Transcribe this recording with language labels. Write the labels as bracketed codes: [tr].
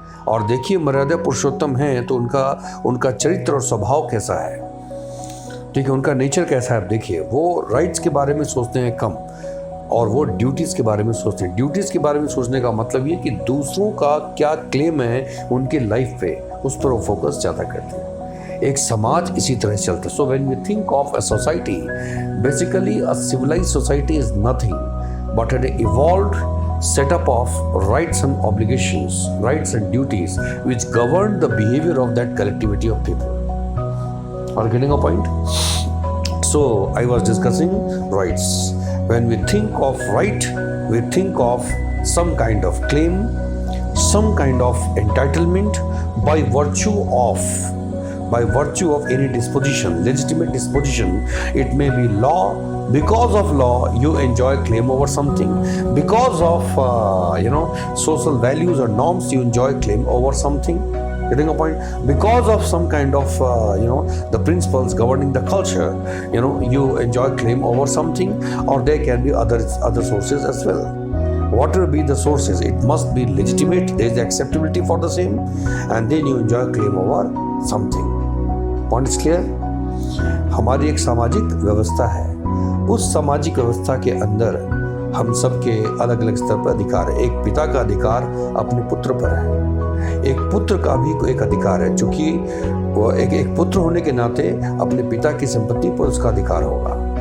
[hi] और देखिए मर्यादा पुरुषोत्तम हैं तो उनका चरित्र और स्वभाव कैसा है, ठीक है, उनका नेचर कैसा है. आप देखिए वो राइट्स के बारे में सोचते हैं कम और वो ड्यूटीज़ के बारे में सोचते हैं. ड्यूटीज़ के बारे में सोचने का मतलब ये कि दूसरों का क्या क्लेम है उनके लाइफ पे, उस पर वो फोकस ज़्यादा करते हैं. एक समाज इसी तरह से चलता है. [en] So when we think of a society, basically a civilised society is nothing but an evolved setup of rights and obligations, rights and duties which govern the behavior of that collectivity of people. Are you getting a point? So I was discussing rights. When we think of right, we think of some kind of claim, some kind of entitlement by virtue of any disposition, legitimate disposition. It may be law. Because of law, you enjoy claim over something. Because of social values or norms, you enjoy claim over something. Getting a point? Because of some kind of the principles governing the culture, you enjoy claim over something. Or there can be other sources as well. Whatever be the sources, it must be legitimate. There is acceptability for the same, and then you enjoy claim over something. Point is clear? [hi] हमारी एक सामाजिक व्यवस्था है. उस सामाजिक व्यवस्था के अंदर हम सब के अलग अलग स्तर पर अधिकार है. एक पिता का अधिकार अपने पुत्र पर है. एक पुत्र का भी एक अधिकार है, चूंकि वो एक पुत्र होने के नाते अपने पिता की संपत्ति पर उसका अधिकार होगा.